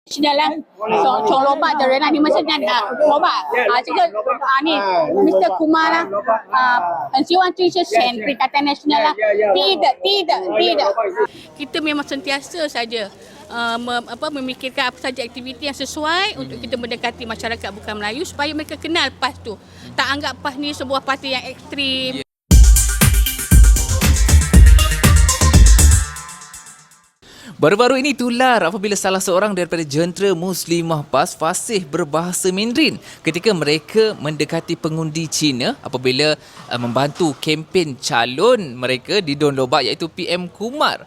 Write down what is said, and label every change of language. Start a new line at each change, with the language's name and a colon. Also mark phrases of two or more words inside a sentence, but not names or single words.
Chinese: 现在呢，从罗巴的人啊，你们是哪罗巴啊？这个你 Mr. Kumar 啦很希望支持选 Perikatan Nasional lah.
Malay: Tidak. Kita memang sentiasa saja memikirkan apa saja aktiviti yang sesuai untuk kita mendekati masyarakat bukan Melayu supaya mereka kenal PAS tu. Tak anggap PAS ni sebuah parti yang ekstrim. Baru-baru ini tular apabila salah seorang daripada jentera Muslimah PAS fasih berbahasa Mandarin ketika mereka mendekati pengundi Cina apabila membantu kempen calon mereka di Don Lobak iaitu PM Kumar.